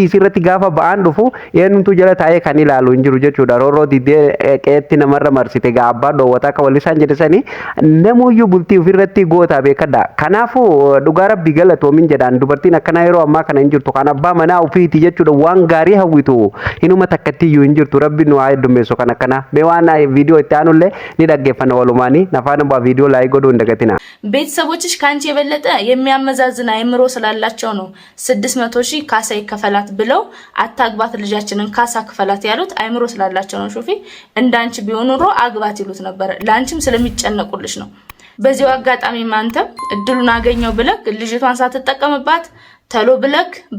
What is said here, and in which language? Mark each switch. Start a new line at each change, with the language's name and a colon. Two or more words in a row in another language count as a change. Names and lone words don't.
Oromo: isirratti gaafa ba'aan dhufu eenyumtu jala taa'ee kan ilaalu hin jiru jechuudha rooroo diddee qeetti namarra marsite gaa abbaa dhoowwataa akka wallisaan jedhesanii namuyyuu bultii ofirratti goota beekadha kanaafu dhugaa rabbii galatoomin jedhaan dubartiin akkanaa yeroo ammaa kana hin jirtu kan abbaa manaa ofiiti jechuudha waan gaarii hawwitu inuma takkattiyyuu hin jirtu rabbi nu haa heddummeessu kan akkana mee waan viidiyoo itti aanullee ni dhaggeeffanna walumaanii nafaan abbaa viidiyoo laayik godhuu hin dagatina
Amharic: ቤተሰቦችሽ ካንቺ የበለጠ የሚያመዛዝን አይምሮ ስላላቸው ነው 600,000 ካሳ ይከፈላት ብለው አታግባት ልጃችንን ካሳ ክፈላት ያሉት አይምሮ ስላላቸው ነው ሹፊ እንዳንቺ ቢሆን ኑሮ አግባት ይሉት ነበር ላንቺም ስለሚጨነቁልሽ ነው በዚሁ አጋጣሚ ማንተም እድሉን አገኘው ብለክ ልጅቷን ሳትጠቀምባት ተሎ ብለክ